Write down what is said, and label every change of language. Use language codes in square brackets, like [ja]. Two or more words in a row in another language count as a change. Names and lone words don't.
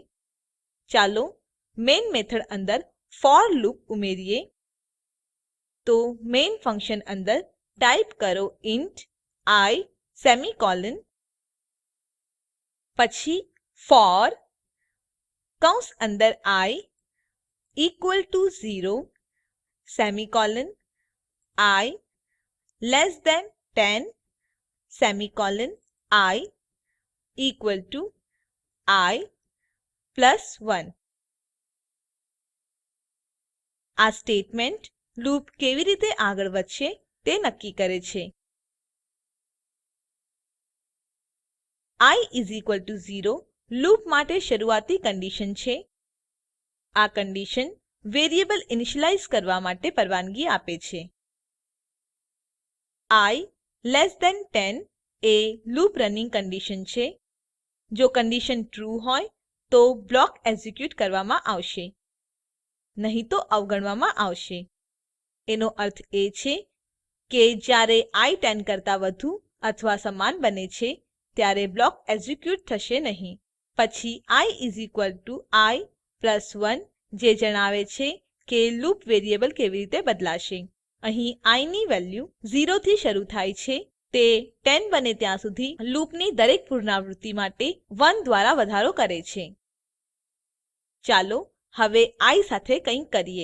[gu] ચાલો [en] main method [gu] અંદર [en] for loop [gu] ઉમેરીએ. તો [en] main function [gu] અંદર ટાઈપ કરો [en] int i semicolon [gu] પછી ફોર કૌંસ અંદર [en] I equal to 0 semicolon I less than 10 semicolon I equal to I plus 1. [gu] આ [en] statement loop [gu] કેવી રીતે આગળ વધશે તે નક્કી કરે છે. [en] I is equal to 0 [gu] લૂપ માટે શરૂઆતી કંડીશન છે. આ [en] condition variable initialize [gu] કરવા માટે પરવાનગી આપે છે. [en] I less than 10 [gu] એ [en] loop running condition [gu] છે. જો [en] condition true [gu] હોય તો [en] block execute [gu] કરવામાં આવશે, નહીં તો અવગણવામાં આવશે. એનો અર્થ એ છે કે જ્યારે I 10 કરતા વધુ અથવા સમાન બને છે ત્યારે [en] block execute [gu] થશે નહીં. પછી [en] I is equal to I plus 1 [gu] જે જણાવે છે કે [en] loop variable [gu] કેવી રીતે બદલાશે. અહીં I ની વેલ્યુ 0 થી શરૂ થાય છે. તે 10 બને ત્યાં સુધી લૂપની દરેક પુનરાવૃત્તિ માટે 1 દ્વારા વધારો કરે છે. ચાલો હવે I સાથે કંઈક કરીએ.